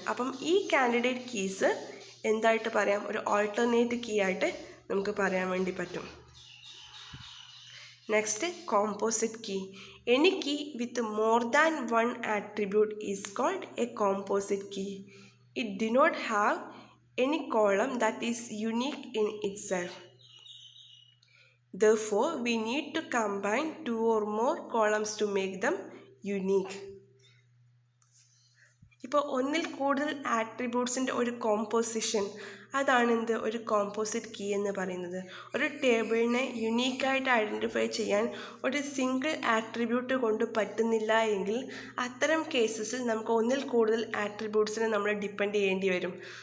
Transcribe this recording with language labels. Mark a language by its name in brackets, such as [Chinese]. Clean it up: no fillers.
[Malayalam] അപ്പം ഈ candidate keys എന്തായിട്ട് പറയാം, ഒരു ആൾട്ടർനേറ്റ് കീ ആയിട്ട് നമുക്ക് പറയാൻ വേണ്ടി പറ്റും. [English] Next, composite key. Any key with more than one attribute is called a composite key. It do not have any column that is unique in itself. Therefore, we need to combine two or more columns to make them unique. [Malayalam] ഇപ്പോൾ ഒന്നിൽ കൂടുതൽ ആട്രിബ്യൂട്ട്സിൻ്റെ ഒരു composition, അതാണ് ഒരു composite key എന്ന് പറയുന്നത്. ഒരു ടേബിളിനെ യുണീക്കായിട്ട് identify ചെയ്യാൻ ഒരു സിംഗിൾ ആട്രിബ്യൂട്ട് കൊണ്ട് പറ്റുന്നില്ല എങ്കിൽ അത്തരം കേസസിൽ നമുക്ക് ഒന്നിൽ കൂടുതൽ ആട്രിബ്യൂട്ട്സിനെ നമ്മൾ ഡിപ്പെൻഡ് ചെയ്യേണ്ടി വരും.